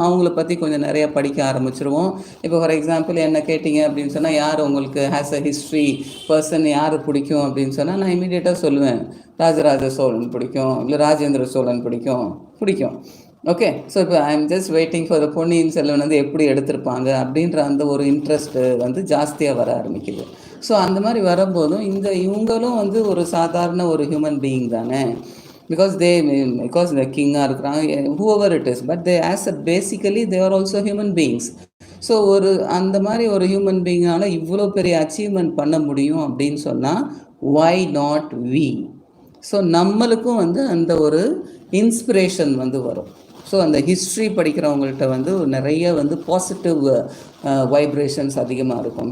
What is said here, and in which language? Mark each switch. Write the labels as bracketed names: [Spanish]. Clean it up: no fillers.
[Tamil] அவங்கள பற்றி கொஞ்சம் நிறையா படிக்க ஆரம்பிச்சிருவோம். இப்போ ஃபார் எக்ஸாம்பிள் என்ன கேட்டிங்க அப்படின்னு சொன்னால், யார் உங்களுக்கு [English] has a history person [Tamil] யார் பிடிக்கும் அப்படின்னு சொன்னால், நான் இமீடியட்டாக சொல்லுவேன் ராஜராஜ சோழன் பிடிக்கும், இல்லை ராஜேந்திர சோழன் பிடிக்கும். ஓகே, ஸோ இப்போ [English] I am just waiting for the [Tamil] Ponniyin Selvan வந்து எப்படி எடுத்திருப்பாங்க அப்படின்ற அந்த ஒரு இன்ட்ரெஸ்ட்டு வந்து ஜாஸ்தியாக வர ஆரம்பிக்குது. ஸோ அந்த மாதிரி வரும்போதும் இவங்களும் வந்து ஒரு சாதாரண ஒரு ஹியூமன் பீயிங் தானே. [English] because the [Tamil] கிங்காக இருக்கிறாங்க, [English] whoever it is, but they as a basically they are also human beings. [Tamil] So அந்த மாதிரி ஒரு ஹியூமன் பீயிங்கால இவ்வளோ பெரிய அச்சீவ்மெண்ட் பண்ண முடியும் அப்படின்னு சொன்னால், [English] why not we? [Tamil] ஸோ நம்மளுக்கும் வந்து அந்த ஒரு இன்ஸ்பிரேஷன் வந்து வரும். ஸோ அந்த ஹிஸ்ட்ரி படிக்கிறவங்கள்ட்ட வந்து நிறைய வந்து பாசிட்டிவ் வைப்ரேஷன்ஸ் அதிகமாக இருக்கும்.